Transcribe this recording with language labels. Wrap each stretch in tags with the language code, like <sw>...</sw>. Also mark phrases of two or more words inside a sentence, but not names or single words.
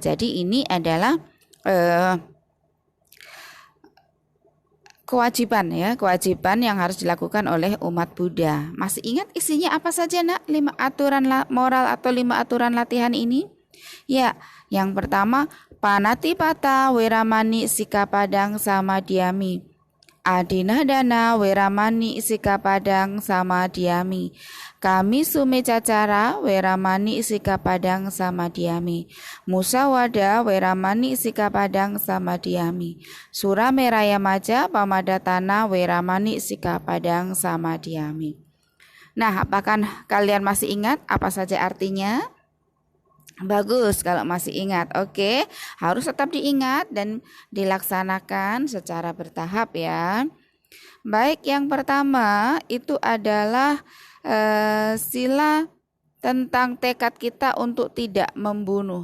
<id>Jadi ini adalah kewajiban yang harus dilakukan oleh umat Buddha. Masih ingat isinya apa saja, Nak? 5 aturan moral atau 5 aturan latihan ini? Ya, yang pertama,</id> <pi>panatipata, weramani, sikapadang, samadhyami. Adinadana, weramani, sikapadang, samadhyami. Kami sumecacara, weramani, sikapadang, samadhyami. Musawada, weramani, sikapadang, samadhyami. Surameraya maja, pamadatana, weramani, sikapadang, samadhyami.</pi> <id>Nah, apakah kalian masih ingat apa saja artinya? Bagus kalau masih ingat. Oke, harus tetap diingat dan dilaksanakan secara bertahap ya. Baik, yang pertama itu adalah sila tentang tekad kita untuk tidak membunuh.</id>